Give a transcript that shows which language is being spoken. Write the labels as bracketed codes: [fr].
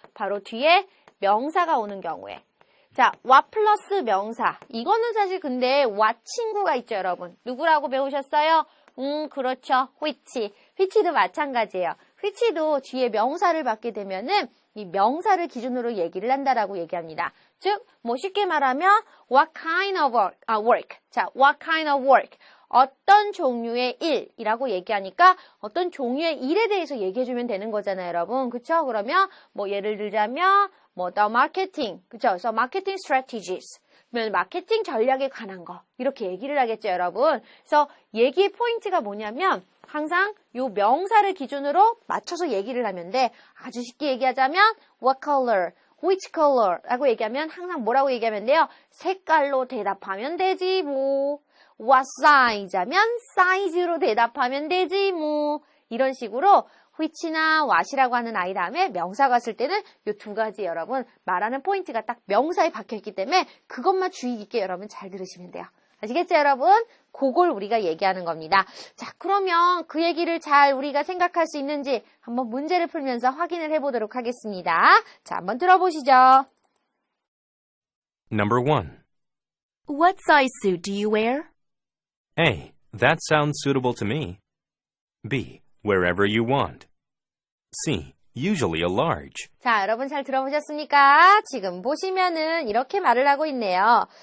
[ko] 바로 뒤에 명사가 오는 경우에. 자, what 플러스 명사. 이거는 사실 근데 what 친구가 있죠, 여러분. 누구라고 배우셨어요? 그렇죠. which도 마찬가지예요. which도 뒤에 명사를 받게 되면은 이 명사를 기준으로 얘기를 한다라고 얘기합니다. 즉, 쉽게 말하면 [en] what kind of work. 자, what kind of work. [ko] 어떤 종류의 일이라고 얘기하니까 어떤 종류의 일에 대해서 얘기해주면 되는 거잖아요, 여러분. 그쵸? 그러면 예를 들자면 [en] the marketing. [ko] 그쵸? 그래서 [en] marketing strategies. [ko] 그러면 마케팅 전략에 관한 거. 이렇게 얘기를 하겠죠, 여러분. 그래서 얘기의 포인트가 뭐냐면 항상 요 명사를 기준으로 맞춰서 얘기를 하면 돼. 아주 쉽게 얘기하자면 [en] what color, which color [ko] 라고 얘기하면 항상 뭐라고 얘기하면 돼요? 색깔로 대답하면 되지 뭐. what size 하면 사이즈로 대답하면 되지 뭐. 이런 식으로 which나 what이라고 하는 아이 다음에 명사가 쓸 때는 이 두 가지 여러분 말하는 포인트가 딱 명사에 박혀있기 때문에 그것만 주의 깊게 여러분 잘 들으시면 돼요. 아시겠죠 여러분? 그걸 우리가 얘기하는 겁니다. 자, 그러면 그 얘기를 잘 우리가 생각할 수 있는지 한번 문제를 풀면서 확인을 해보도록 하겠습니다. 자, 한번 들어보시죠. [en] Number 1. What size suit do you wear? A. That sounds suitable to me. B. Wherever you want. C. Usually a large. [ko] 자, 여러분 잘 들어보셨습니까? 지금 보시면은 이렇게 말을 하고 있네요.